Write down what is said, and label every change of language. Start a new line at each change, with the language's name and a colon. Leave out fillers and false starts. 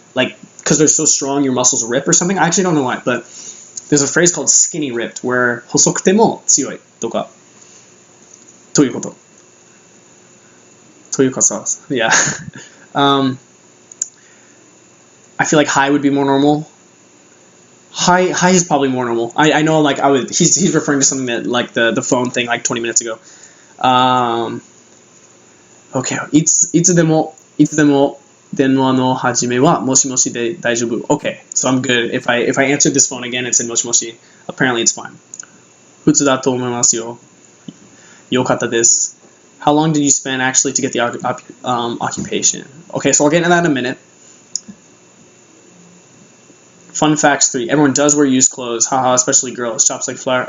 English: Like, because they're so strong, your muscles rip or something. I actually don't know why, but there's a phrase called skinny ripped where
Japanese: 細くても強いとかということというかさ
English: yeah I feel like high would be more normal. High is probably more normal. I know like he's referring to something that like the phone thing like 20 minutes ago. Okay,
Japanese: いつでも電話の始めはもしもしで大丈夫
English: Okay, so I'm good. If I answered this phone again and said もしもし apparently it's fine.
Japanese: 普通だと思いますよ。よかったです。
English: How long did you spend actually to get the occupation? Okay, so I'll get into that in a minute. Fun facts 3. Everyone does wear used clothes. Haha, especially girls. Shops like Flower.